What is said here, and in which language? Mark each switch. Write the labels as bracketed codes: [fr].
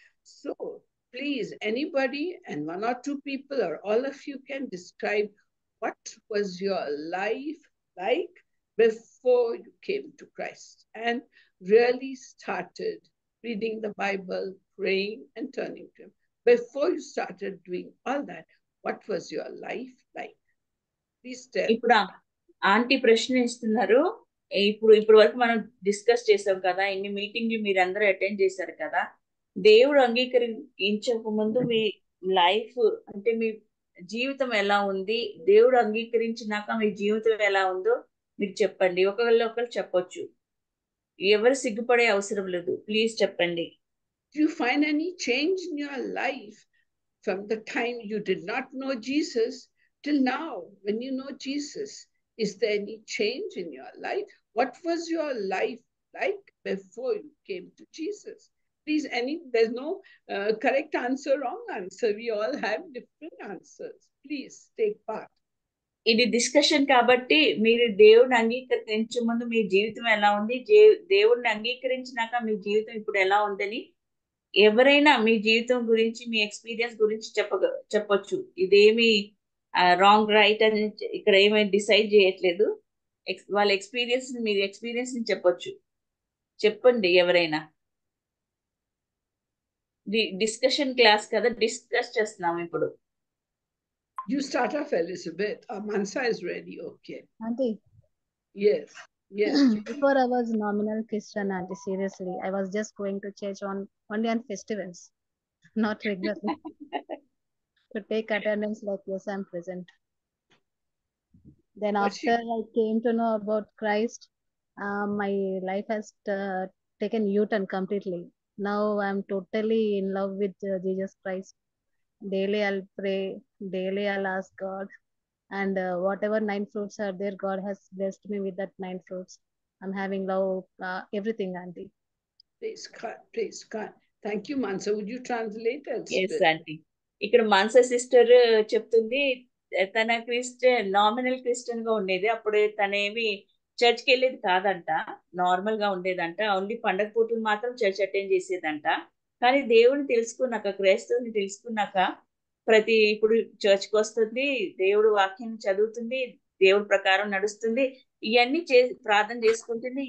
[en] So please, anybody and 1 or 2 people or all of you can describe what was your life like before you came to Christ and really started reading the Bible, praying and turning to Him. Before you started doing all that, what was your life like? Please tell. [te] ఇప్పుడు aunty ప్రశ్న ఇస్తున్నారు. ఇప్పుడు వరకు మనం discuss చేసాం కదా, ఇన్ని మీటింగ్లు మీరు అందరూ అటెండ్ చేశారు కదా. దేవుడు అంగీకరించక ముందు మీ లైఫ్ అంటే మీ జీవితం ఎలా ఉంది, దేవుడు అంగీకరించినాక మీ జీవితం ఎలా ఉందో మీరు చెప్పండి. ఒకళ్ళు చెప్పొచ్చు. ఎవరు సిగ్గుపడే అవసరం లేదు. ప్లీజ్ చెప్పండి. [en] Do you find any change in your life from the time you did not know Jesus till now when you know Jesus? Is there any change in your life? What was your life like before you came to Jesus? Please, there's no correct answer, wrong answer. We all have different answers. Please take part. [te] ఇది discussion కాబట్టి మీరు దేవుడిని అంగీకరించే ముందు మీ జీవితం ఎలా ఉంది, దేవుడిని అంగీకరించినాక మీ జీవితం ఇప్పుడు ఎలా ఉందని ఎవరైనా మీ జీవితం గురించి, మీ ఎక్స్పీరియన్స్ గురించి చెప్పొచ్చు. ఇదేమి రాంగ్ రైట్ అని ఇక్కడ ఏమైనా డిసైడ్ చేయట్లేదు. వాళ్ళ ఎక్స్పీరియన్స్, మీరు ఎక్స్పీరియన్స్ ని చెప్పొచ్చు. చెప్పండి ఎవరైనా. డిస్కషన్ క్లాస్ కదా, డిస్కస్ చేస్తున్నాం ఇప్పుడు. [en] You start off, Elizabeth. Mansa is ready. Okay. Auntie, Yes. Yes. before I was nominal Christian, auntie, seriously, I was just going to church only on festivals, not regularly. To take attendance like, yes, I'm present. Then after I came to know about Christ, my life has taken U-turn completely. Now I'm totally in love with Jesus Christ. Daily I'll pray, daily I'll ask God, and whatever 9 fruits are there, God has blessed me with that 9 fruits. I'm having love, everything, auntie. Praise God. Praise God. Thank you, Mansa. Would you translate, Elizabeth? Yes auntie. [te] ఇక్కడ Mansa sister చెప్తుంది, తన nominal Christian గా ఉండేది. అప్పుడు తనేమి చర్చ్కి వెళ్ళేది కాదంట, normal గా ఉండేదంట. ఓన్లీ పండగ పూటలు మాత్రం చర్చ్ అటెండ్ చేసేదంట. కానీ దేవుడిని తెలుసుకున్నాక, క్రైస్తవుని తెలుసుకున్నాక ఇప్పుడు చర్చ్కి వస్తుంది, దేవుడు వాక్యాన్ని చదువుతుంది, దేవుడి ప్రకారం నడుస్తుంది, ఇవన్నీ ప్రార్థన చేసుకుంటుంది.